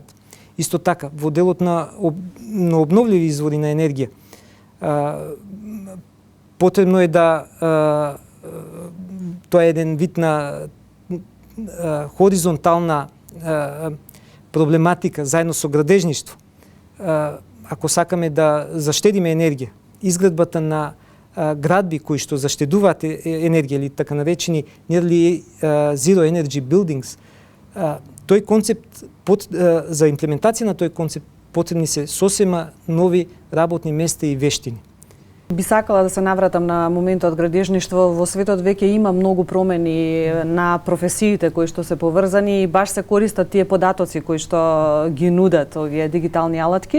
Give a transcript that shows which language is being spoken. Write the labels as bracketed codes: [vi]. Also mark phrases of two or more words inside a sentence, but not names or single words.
[mk] Исто така, во делот на обновливи извори на енергија, потребно е да тоа е еден вид на хоризонтална проблематика заедно со градежништво, ако сакаме да заштедиме енергија, изградбата на градби кои што заштедуваат енергија или така наречени [en] nearly zero energy buildings, [mk] тој концепт за имплементација на тој концепт потребни се сосема нови работни места и вештини. Би сакала да се навратам на моментот градежништво. Во светот веќе има многу промени на професиите кои што се поврзани и баш се користат тие податоци кои што ги нудат овие дигитални алатки.